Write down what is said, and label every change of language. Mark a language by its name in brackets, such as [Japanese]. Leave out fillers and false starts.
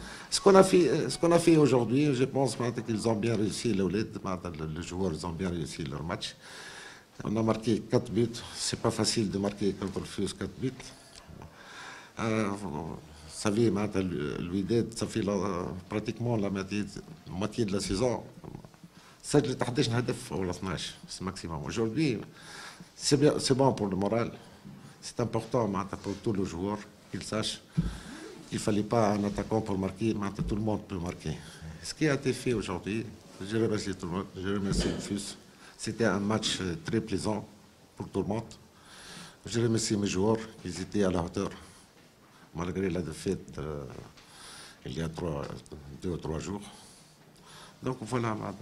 [French] Ce qu'on a fait aujourd'hui, je pense qu'ils ont bien réussi, les joueurs ils ont bien réussi leur match. On a marqué 4 buts. C'est pas facile de marquer contre le FUS 4 buts. Vous savez, l'UIDED, ça fait pratiquement la moitié de la saison. [Arabic] سجلت 11 هدف ولا 12 [French] c'est maximum. Aujourd'hui, c'est bon pour le moral. C'est important pour tous les joueurs qu'ils sachent qu'il ne fallait pas un attaquant pour marquer, tout le monde peut marquer. Ce qui a été fait aujourd'hui, je remercie tout le monde, je remercie le FUS. C'était un match très plaisant pour tout le monde. Je remercie mes joueurs qui étaient à la hauteur, malgré la défaite il y a 2 ou 3 jours. Donc voilà.